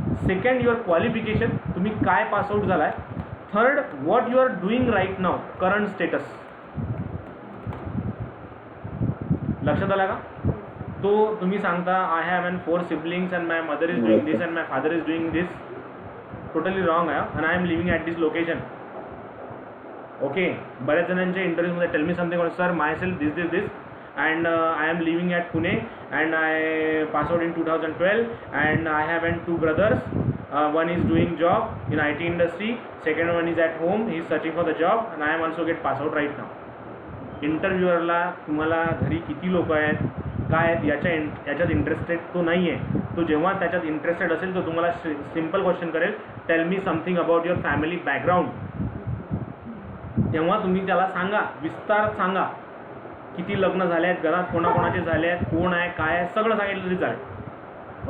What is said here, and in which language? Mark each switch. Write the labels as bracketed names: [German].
[English] second your qualification, [Marathi] तुम्ही काय pass out झालाय. [English] Third, what you are doing right now, current status. [Marathi] लक्षात आलं का? तो तुम्ही सांगता [English] I have and 4 siblings and my mother is doing this and my father is doing this. Totally wrong आहे and I am living at this location. Okay, [Marathi] बऱ्याच जणांच्या इंटरव्ह्यूमध्ये [English] Tell me something sir myself this and I am living at Pune and I passed out in 2012 and I have and 2 brothers. One is doing job in IT industry, second one is at home, he is searching for the job and I am also get passed out right now. [Marathi] इंटरव्ह्यूअरला तुम्हाला घरी किती लोक आहेत काय आहेत याच्यात interested तो नाही आहे. तो जेव्हा त्याच्यात इंटरेस्टेड असेल तो तुम्हाला सिम्पल क्वेश्चन करेल, [English] Tell me something about your family background. [Marathi] तेव्हा तुम्ही त्याला सांगा, विस्तार सांगा, किती लग्न झाले आहेत, घरात कोणाकोणाचे झाले आहेत, कोण आहे काय आहे, सगळं सांगितलं तरी चालेल.